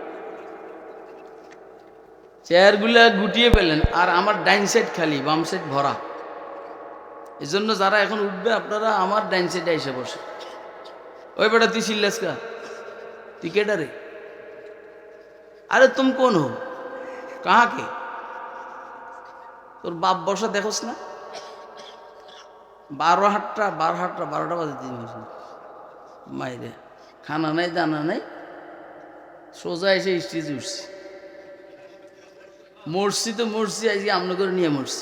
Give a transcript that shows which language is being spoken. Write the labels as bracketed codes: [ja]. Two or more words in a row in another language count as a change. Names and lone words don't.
[bn] চেয়ারগুলা গুটিয়ে পেলেন, আর আমার ডাইন সাইড খালি, বাম সাইড ভরা। এই জন্য যারা এখন উঠবে আপনারা আমার ডাইন সাইডে এসে বসে। ওই বেটা তুই চিল্লাস কা? তুই কেডা রে? [hi] अरे तुम कौन हो, कहाँ के? [bn] তোর বাপ বসা দেখোস না? 12টা 12টা বাজে 3 মাস মাইরে খানা নাই দানা নাই, সোজা এসে স্টেজে উঠছি। মরছি তো মরছি, আজকে আমনে করে নিয়ে মরছি।